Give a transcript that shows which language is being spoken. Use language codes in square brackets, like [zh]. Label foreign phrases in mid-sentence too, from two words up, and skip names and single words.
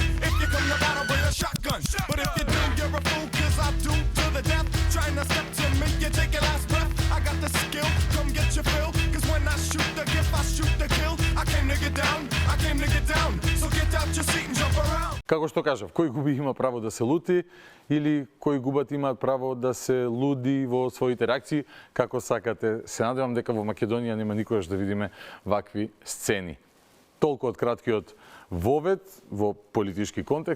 [en] If you come to battle with a shotgun. But if you do, you're a fool, cause I do to the death. Trying to step to me, you take your last breath. I got the skill, come get your fill. Cause when I shoot the gift, I shoot the kill. I came to get down, I came to get down. So get out your seat and jump around. [mk] Како што кажав, кој губи има право да се лути или кој губат имаат право да се луди во своите реакции, како сакате. Се надевам дека во Македонија нема никогаш да видиме вакви сцени. Толку од краткиот вовед во политички контекст.